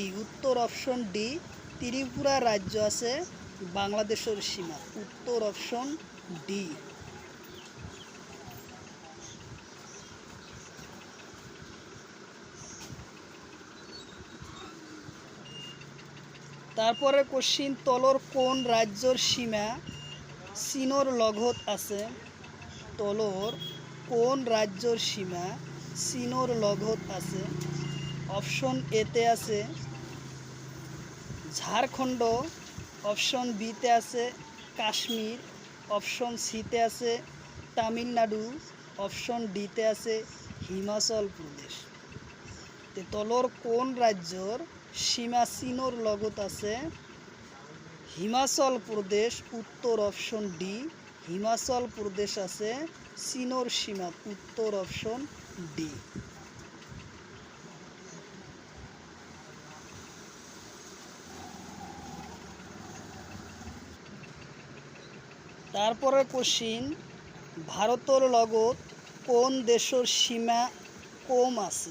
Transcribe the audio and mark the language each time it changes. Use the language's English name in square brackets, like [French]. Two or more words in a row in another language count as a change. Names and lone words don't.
[Bangla] উত্তর অপশন ডি, ত্রিপুরা রাজ্য আছে বাংলাদেশের সীমা। উত্তর অপশন ডি। তারপরে কোশ্চিন, [Assamese] তলৰ কোন রাজ্যর সীমা চীনৰ লগত আছে? তলৰ কোন রাজ্যর সীমা চীনৰ লগত আছে? [Bangla] অপশন এতে আছে ঝাড়খণ্ড, অপশন বিতে আছে কাশ্মীর, অপশন সিতে আছে তামিলনাড়ু, অপশন ডিতে আছে হিমাচল প্রদেশ। [Assamese] তলৰ কোন রাজ্যর সীমা চীনৰ লগত আছে? হিমাচল প্রদেশ। উত্তর অপশন ডি, হিমাচল প্রদেশ আছে চীনৰ সীমাত। [Bangla] উত্তর অপশন ডি। তারপরে কোশ্চিন, ভারতের লগত কোন দেশের সীমা কম আছে?